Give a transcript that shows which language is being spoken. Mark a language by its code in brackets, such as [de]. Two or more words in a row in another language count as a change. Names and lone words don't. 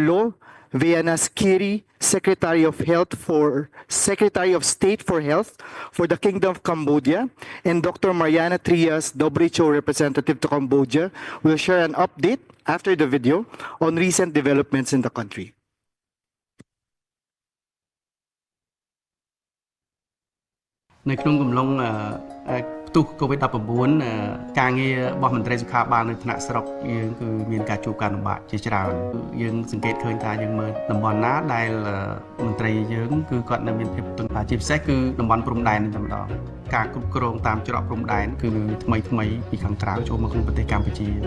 [en] Loh Vianaskiri, Secretary of State for Health for the Kingdom of Cambodia, and Dr. Mariana Trias, WHO representative to Cambodia, will share an update after the video on recent developments in the country. [km] នៅក្នុងកំឡុងផ្ទុះ COVID-19 ការងាររបស់មន្ត្រីសុខាភិបាលនៅថ្នាក់ស្រុកយើងគឺមានការជួបការលំបាកជាច្រើនយើងសង្កេតឃើញថាយើងមើលតំបន់ណាដែលមន្ត្រីយើងគឺគាត់នៅមានភាពទន់ជាពិសេសគឺតំបន់ព្រំដែនតែម្ដងការគ្រប់គ្រងតាមច្រកព្រំដែនគឺថ្មីពីខាងក្រៅចូលមកក្នុងប្រទេសកម្ពុជា